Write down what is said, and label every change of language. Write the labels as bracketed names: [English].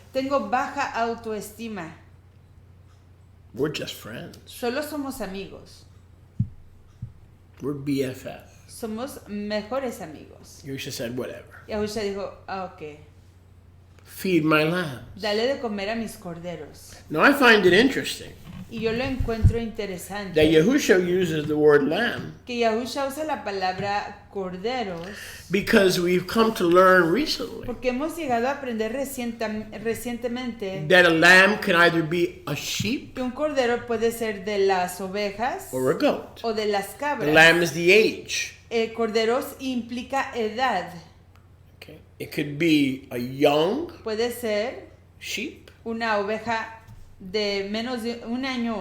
[Spanish] Tengo baja autoestima. [English] We're just friends. [Spanish] Solo somos amigos. [English] We're BFF. [Spanish] Somos mejores amigos. [English] Yusha said, whatever. [Spanish] Y Ahusha dijo, ok, [English] Feed my lambs. [Spanish] dale de comer a mis corderos. [English] Now I find it interesting [Spanish] Y yo lo encuentro [English] that [Spanish] interesante [English] Yahusha uses the word lamb [Spanish] que Yahusha usa la palabra corderos [English] because we've come to learn recently [Spanish] porque hemos llegado a aprender recientemente [English] that a lamb can either be a sheep [Spanish] que un cordero puede ser de las ovejas [English] or a goat. [Spanish] o de las [English] The [Spanish] cabras. [English] lamb is the age. [Spanish] Corderos implica edad. [English] Okay. It could be a young [Spanish] Puede ser [English] sheep [Spanish] una oveja de menos de un año o